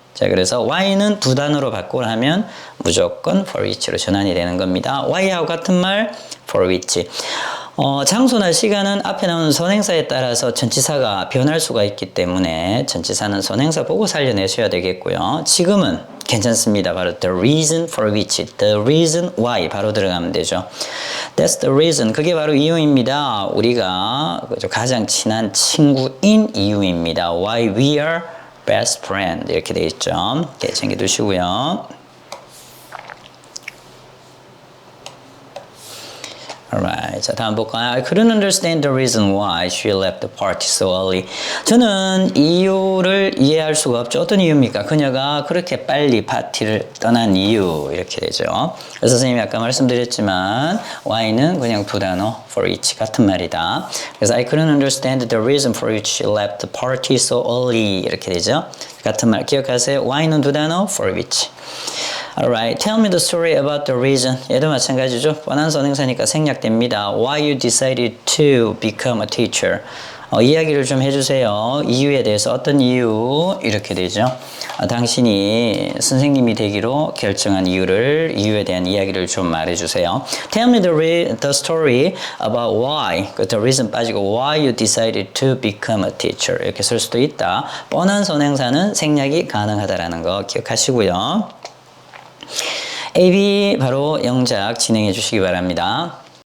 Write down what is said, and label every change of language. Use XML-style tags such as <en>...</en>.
<ko>자, 그래서 Y는 두 단어로 바꾸라 하면 무조건 for which로 전환이 되는 겁니다. Y하고 같은 말 for which. 장소나 시간은 앞에 나오는 선행사에 따라서 전치사가 변할 수가 있기 때문에 전치사는 선행사 보고 살려내셔야 되겠고요. 지금은 괜찮습니다.</ko> <en>바로 the reason for which, the reason why</en> <ko>바로 들어가면 되죠.</ko> <en>That's the reason.</en> <ko>그게 바로 이유입니다. 우리가 가장 친한 친구인 이유입니다.</ko> <en>Why we are best friend 이렇게 돼 있죠.</en> <ko>이렇게 챙겨두시고요.</ko> <en>Alright.</en> <ko>자, 다음 볼까요?</ko> <en>I couldn't understand the reason why she left the party so early.</en> <ko>저는 이유를 이해할 수가 없죠. 어떤 이유입니까? 그녀가 그렇게 빨리 파티를 떠난 이유. 이렇게 되죠. 그래서 선생님이 아까 말씀드렸지만 why는 그냥 두 단어 for each 같은 말이다. 그래서</ko> <en>I couldn't understand the reason for which she left the party so early.</en> <ko>이렇게 되죠. 같은 말 기억하세요. why는 두 단어 for which.</ko> <en>Alright, tell me the story about the reason.</en> <ko>얘도 마찬가지죠. 뻔한 선행사니까 생략됩니다.</ko> <en>Why you decided to become a teacher.</en> <ko>이야기를 좀 해주세요. 이유에 대해서 어떤 이유? 이렇게 되죠. 당신이 선생님이 되기로 결정한 이유에 대한 이야기를 좀 말해주세요.</ko> <en>Tell me the story about why. the reason</en> <ko>빠지고</ko> <en>why you decided to become a teacher.</en> <ko>이렇게 쓸 수도 있다. 뻔한 선행사는 생략이 가능하다라는 거 기억하시고요. AB 바로 영작 진행해 주시기 바랍니다.</ko>